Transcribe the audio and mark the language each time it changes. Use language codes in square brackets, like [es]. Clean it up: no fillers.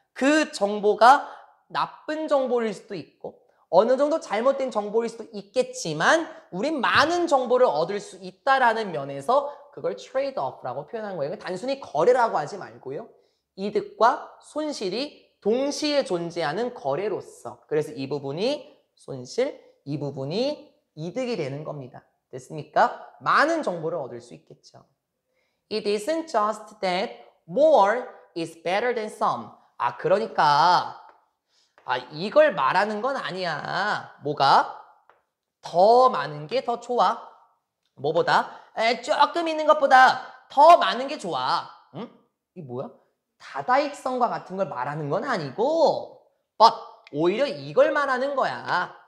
[ko] 그 정보가 나쁜 정보일 수도 있고 어느 정도 잘못된 정보일 수도 있겠지만 우린 많은 정보를 얻을 수 있다라는 면에서 그걸 트레이드 오프라고 표현한 거예요. 단순히 거래라고 하지 말고요. 이득과 손실이 동시에 존재하는 거래로서 그래서 이 부분이 손실, 이 부분이 이득이 되는 겁니다. 됐습니까? 많은 정보를 얻을 수 있겠죠. [en] It isn't just that more is better than some. [ko] 그러니까 아, 이걸 말하는 건 아니야. 뭐가? 더 많은 게 더 좋아. 뭐보다? 조금 있는 것보다 더 많은 게 좋아. 응? 이게 뭐야? 다다익선과 같은 걸 말하는 건 아니고 but 오히려 이걸 말하는 거야.